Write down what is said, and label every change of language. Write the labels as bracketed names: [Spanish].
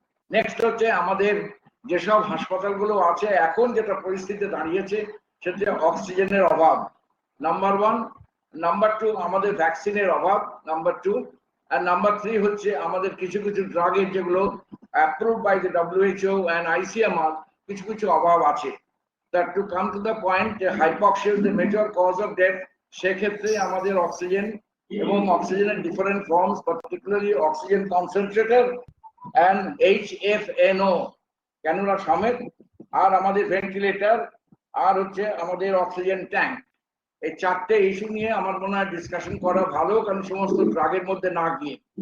[Bangla] Next হচ্ছে আমাদের যেসব হাসপাতালগুলো আছে এখন যেটা পরিস্থিতি দাঁড়িয়েছে সেটা অক্সিজেনের অভাব, নাম্বার 1। নাম্বার 2 আমাদের ভ্যাকসিনের অভাব, নাম্বার 2। আর নাম্বার 3 হচ্ছে আমাদের কিছু কিছু ড্রাগের যেগুলো [English] approved by the WHO and ICMR [Bangla] কিছু অভাব আছে। [English] That to come to the point, hypoxia is the major cause of death. [Bangla] সেক্ষেত্রে আমাদের অক্সিজেন এবং অক্সিজেনের different forms, particularly oxygen concentrator and HFNO cannula সমেত, আর আমাদের ভেন্টিলেটর, আর হচ্ছে আমাদের অক্সিজেন ট্যাঙ্ক। এই 4টে ইস্যু নিয়ে আমার মনে হয় ডিসকাশন করা ভালো, কারণ সমস্ত ড্রাগের মধ্যে না গিয়ে।